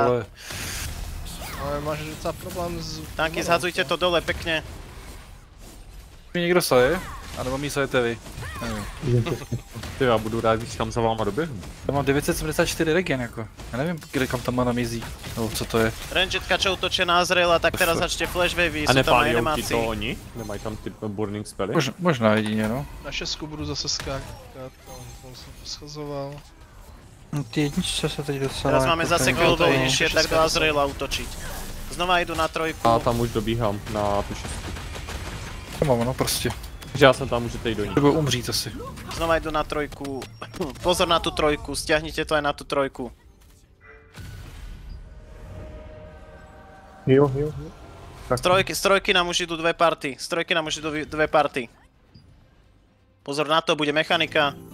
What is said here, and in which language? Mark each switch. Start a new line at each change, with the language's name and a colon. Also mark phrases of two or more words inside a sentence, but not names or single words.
Czech: Ale máš docela problém s...
Slovak: Tanky, zhadzujte to dole pekne.
Czech: Mi někdo saje? A nebo mi sajete vy? Nevím. Ty, já budu rád, když tam za váma doběhnu. Já mám 974 regen jako. Já nevím, kde kam tam mana mizí. Nebo co to je.
Slovak: Rangetka, čo útočia na Azraela, tak teraz začte flash wavy, a sú tam aj
Czech: nepálí animáci. ti to oni? Nemají tam ty burning spely? Možná jedině, no. Na šestku budu zase skákat, tam jsem to schazoval. Ty jedničce se teď docela...
Slovak: Teraz máme zase chvíľu voľnejšie, tak do Azraela útočiť. Znova idú na trojku.
Czech: A tam už dobíhám na tu šestku. To mám, no prostě. Takže já jsem tam, můžete jít do ní. Nebo umřít asi.
Slovak: Znova idú na trojku. Pozor na tú trojku, stiahnite to aj na tú trojku.
Czech: Jo.
Slovak: Z trojky nám už idú dve party. Z trojky nám už idú dve party. Pozor na to, bude mechanika.